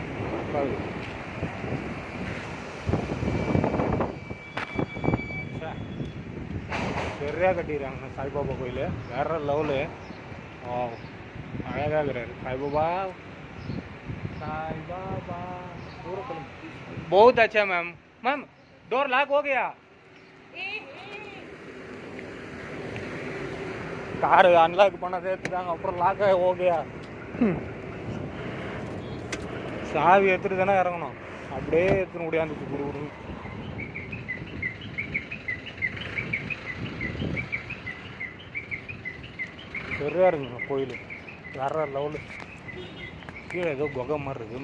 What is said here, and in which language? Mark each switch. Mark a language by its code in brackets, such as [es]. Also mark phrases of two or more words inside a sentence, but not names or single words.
[ta] சூப்பராக இருக்குது. சரியாக கட்டிடுறாங்க சாய்பாபா கோயில். வேற லெவலு. அழகாக இருக்கிறாரு சாய்பாபா. சாய்பாபா தூரத்தில் [hi] बहुत अच्छा मैम. मैम [en] door lock [hi] हो गया. [en] car unlock [ta] பண்ண சேர்த்துட்டாங்க. அப்புறம் லாக் [hi] हो गया. [ta] சாவி எடுத்துட்டு தானே இறங்கணும். அப்படியே எடுத்துன்னு முடியாந்துச்சு குடு. சரியாக இருக்குங்க கோயில். வேற லெவலு. கீழே ஏதோ குகை மாதிரி இருக்குது.